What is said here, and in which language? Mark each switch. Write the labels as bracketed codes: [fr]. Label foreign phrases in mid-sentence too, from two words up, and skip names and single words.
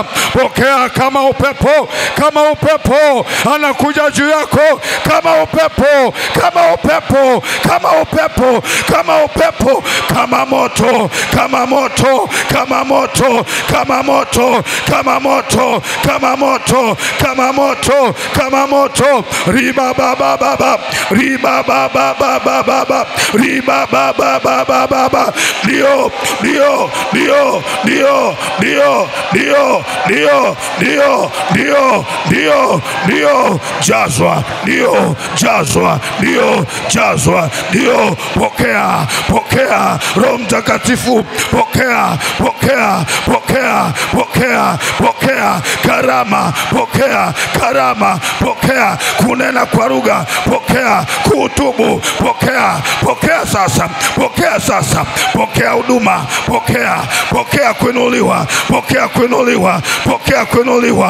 [sw] Pokea kama upepo, kama upepo anakuja juu yako, kama upepo, kama upepo, kama upepo, kama kama upepo, kama moto, kama moto, kama moto, kama moto, kama moto, kama moto, kama moto, kama moto. Riba baba baba, riba baba baba baba, riba baba baba baba. Dio, dio, dio, dio, dio, dio, dio, dio, dio, dio, dio. Jazwa, dio, jazwa, dio, jazwa, dio. Pokea, pokea Roho Mtakatifu, pokea, pokea, pokea, pokea, pokea karama, pokea karama, pokea kunena kwa lugha, pokea kuhutubu, pokea, pokea sasa, pokea sasa, pokea huduma, pokea, pokea kuinuliwa, pokea kuinuliwa, pokea kuinuliwa.